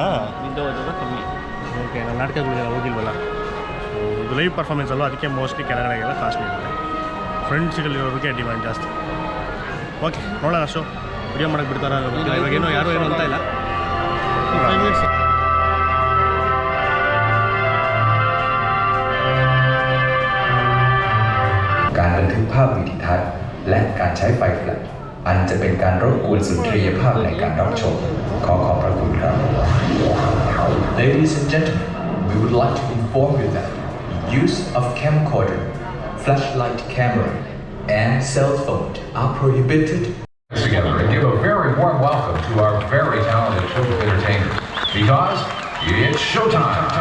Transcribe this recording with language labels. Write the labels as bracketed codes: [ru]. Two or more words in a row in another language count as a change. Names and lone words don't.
[kn] ಕಮ್ಮಿ. ಓಕೆ, ನಾನು ನಾಟಕಗಳಿಗೆಲ್ಲ ಹೋಗಿಲ್ವಲ್ಲ, ಇದು [en] live performance [kn] ಅಲ್ವ, ಅದಕ್ಕೆ ಮೋಸ್ಟ್ಲಿ ಕೆಳಗಡೆಗೆಲ್ಲ ಕಾಸ್ಟ್ಲಿ ಇರುತ್ತೆ. ಫ್ರಂಟ್ ಸೀಟಲ್ಲಿರೋದಕ್ಕೆ ಡಿಮ್ಯಾಂಡ್ ಜಾಸ್ತಿ. ಓಕೆ, ನೋಡೋಣ ಶೋ. ವಿಡಿಯೋ ಮಾಡೋಕ್ಕೆ ಬಿಡ್ತಾರ ಇವಾಗೇನೋ, ಯಾರು ಏನು ಅಂತ ಇಲ್ಲ. [en] 5 minutes. [th] การบันทึกภาพวิดีทัศน์และการใช้ไฟแฟลชอันจะเป็นการรบกวนสุนทรียภาพในการรับชมขอขอบพระคุณครับ [en] Ladies and gentlemen, we would like to inform you that the use of camcorder, flashlight camera, and cell phone are prohibited. Together and give a very warm welcome to our very talented show entertainers, because it's showtime.